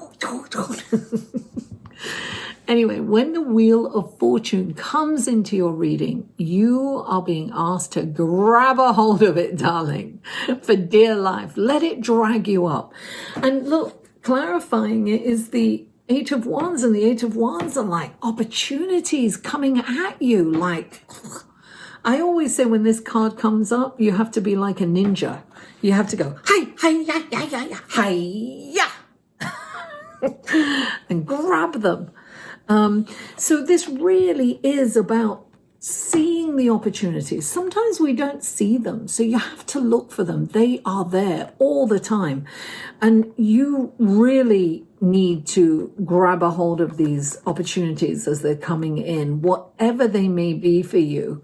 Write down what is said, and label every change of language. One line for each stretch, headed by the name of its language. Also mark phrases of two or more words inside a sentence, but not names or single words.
English: Anyway, when the Wheel of Fortune comes into your reading, you are being asked to grab a hold of it, darling, for dear life. Let it drag you up. And look, clarifying it is the 8 of Wands, and the 8 of Wands are like opportunities coming at you. Like, I always say when this card comes up, you have to be like a ninja. You have to go, hi, hi, ya, ya, ya, ya, hi, ya, and grab them. So this really is about seeing the opportunities. Sometimes we don't see them, so you have to look for them. They are there all the time. And you really need to grab a hold of these opportunities as they're coming in, whatever they may be for you.